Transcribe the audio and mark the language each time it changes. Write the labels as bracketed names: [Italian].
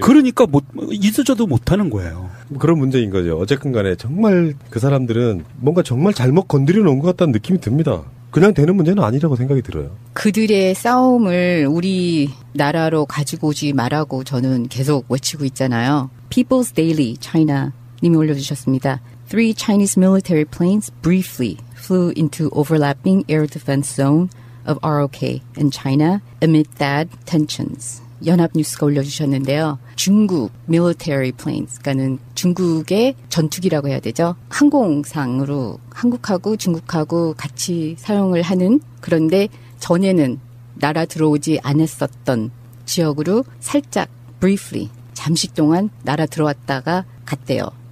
[Korean] 그러니까 있어져도 못하는 거예요. 그런 문제인 거죠. 어쨌든 간에 정말 그 사람들은 뭔가 정말 잘못 건드려 놓은 것 같다는 느낌이 듭니다. 그냥 되는 문제는 아니라고 생각이 들어요. 그들의 싸움을 우리 나라로 가지고 오지 말라고 저는 계속 외치고 있잖아요. [English] People's Daily China [Korean] 님이 올려주셨습니다. [English] 3 Chinese military planes briefly flew into overlapping air defense zone of ROK in China amid that tensions. [Korean] 연합뉴스가 올려주셨는데요. 중국 [English] military planes, [Korean] 그러니까는 중국의 전투기라고 해야 되죠. 항공상으로 한국하고 중국하고 같이 사용을 하는, 그런데 전에는 날아 들어오지 않았었던 지역으로 살짝 briefly 잠시 동안 날아 들어왔다가 갔대요.